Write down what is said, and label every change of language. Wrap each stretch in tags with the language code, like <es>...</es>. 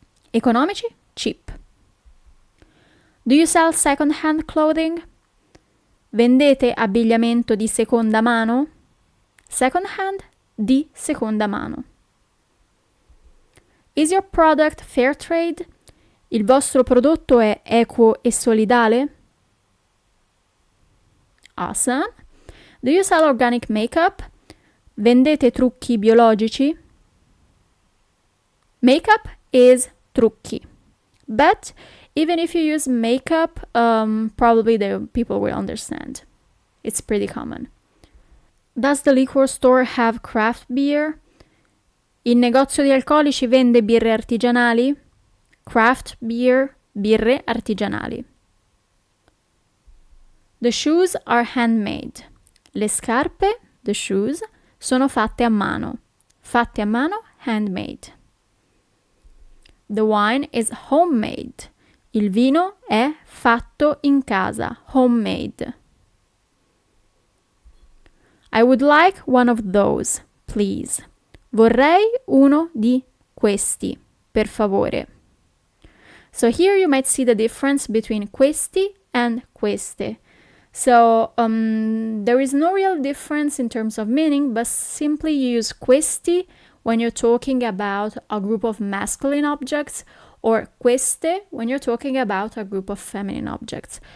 <it>Economici? Cheap.</it> <en>Do you sell second-hand clothing?</en> <it>Vendete abbigliamento di seconda mano?</it> <en>Second-hand,</en> <it>di seconda mano.</it> <en>Is your product fair trade?</en> <it>Il vostro prodotto è equo e solidale?</it> <en>Awesome. Do you sell organic makeup?</en> <it>Vendete trucchi biologici?</it> <en>Makeup is trucchi. But even if you use makeup, probably the people will understand. It's pretty common. Does the liquor store have craft beer?</en> <it>Il negozio di alcolici vende birre artigianali?</it> <en>Craft beer,</en> <it>birre artigianali.</it> <en>The shoes are handmade.</en> <it>Le scarpe, the shoes, sono fatte a mano. Fatte a mano,</it> <en>handmade. The wine is homemade.</en> <it>Il vino è fatto in casa, homemade.</it> <en>I would like one of those, please.</en> <it>Vorrei uno di questi, per favore.</it> <en>So here you might see the difference between questi and queste. So there is no real difference in terms of meaning, but simply use questi when you're talking about a group of masculine objects, or queste when you're talking about a group of feminine objects.</en>